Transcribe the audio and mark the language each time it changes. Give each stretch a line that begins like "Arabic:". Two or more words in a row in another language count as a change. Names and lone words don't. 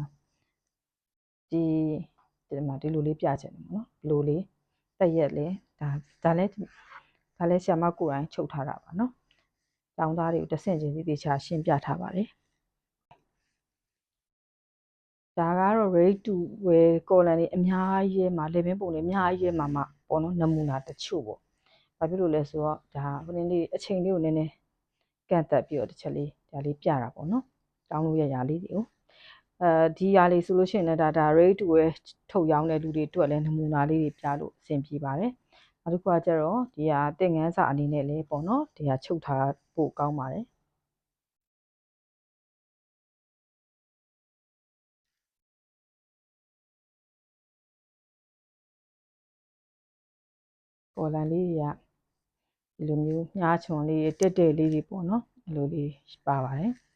Burmese: ဒီမှာဒီလိုလေးပြချင်တယ်ပေါ့နော်ဒီလိုလေးတက်ရက်လေဒါလည်းဆရာမကိုယ်တိုင်ချုပ်ထားတာပါနော်တောင်းသားတွေကိုတစ်ဆင့်ချင်းသေချာရှင်းပြထားပါတယ် ဒါကတော့
English: ready to wear collar
Burmese: တွေအများကြီးရဲ့မှာ level ပုံတွေအများကြီးရဲ့မှာပေါ့နော်နမူနာတချို့ပေါ့ဘာဖြစ်လို့လဲဆိုတော့ဒါ ဟိုနေ့လေးအချိန်လေးကိုနည်းနည်းကန့်သက်ပြီးတော့တစ်ချက်လေးဒါလေးပြတာပေါ့နော်တောင်းလို့ ရလေးတွေကိုဒီຢာလေးဆိုလို့ရှိရင်လည်းဒါ
English: ready to wear
Burmese: ထုတ်ရောင်းတဲ့လူတွေအတွက်လည်းနမူနာလေးတွေပြလို့အဆင်ပြေပါတယ်နောက်တစ်ခုကကျတော့ဒီဟာသင်ခန်းစာအနေနဲ့လည်းပေါ့နော်ဒီဟာချုပ်ထားဖို့ကောင်းပါတယ်ကော်လန်လေးတွေကဒီလိုမျိုးမြားချွန်လေးတက်လေးတွေပေါ့နော်အဲ့လိုလေးပါပါတယ်